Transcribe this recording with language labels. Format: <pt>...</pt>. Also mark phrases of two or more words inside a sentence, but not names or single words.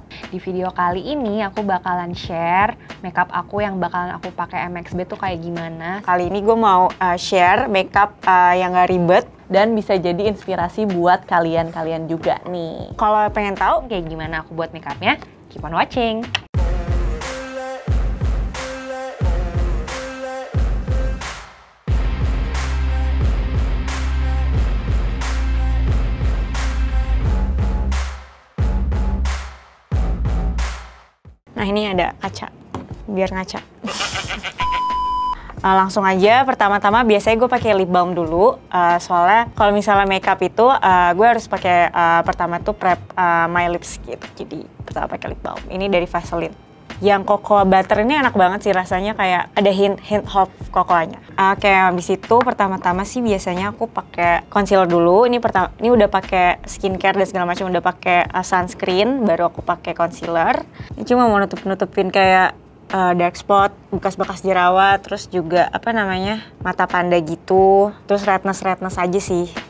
<id>Di video kali ini aku bakalan share makeup aku yang bakalan aku pakai MXB tuh kayak gimana. Kali ini gue mau share makeup yang gak ribet dan bisa jadi inspirasi buat kalian-kalian juga nih. Kalau pengen tahu kayak gimana aku buat makeupnya,</id> <en>keep on watching.</en> <id>Nah ini ada kaca, biar ngaca. Langsung aja, pertama-tama biasanya gue pakai</id> <en>lip balm</en> <id>dulu. Soalnya kalau misalnya makeup itu gue harus pakai pertama tuh</id> <en>prep my lips</en> <id>gitu. Jadi pertama pakai</id> <en>lip balm.</en> <id>Ini dari Vaseline. Yang</id> <en>cocoa butter</en> <id>ini enak banget sih rasanya, kayak ada hint</id> <en>hot cocoa-nya.</en> <id>Kayak habis itu pertama-tama sih biasanya aku pakai concealer dulu. Ini udah pakai skincare dan segala macam, udah pakai sunscreen, baru aku pakai concealer. Ini cuma mau nutupin kayak</id> <en>dark spot,</en> <id>bekas-bekas jerawat, terus juga apa namanya, mata panda gitu, terus redness aja sih.</id>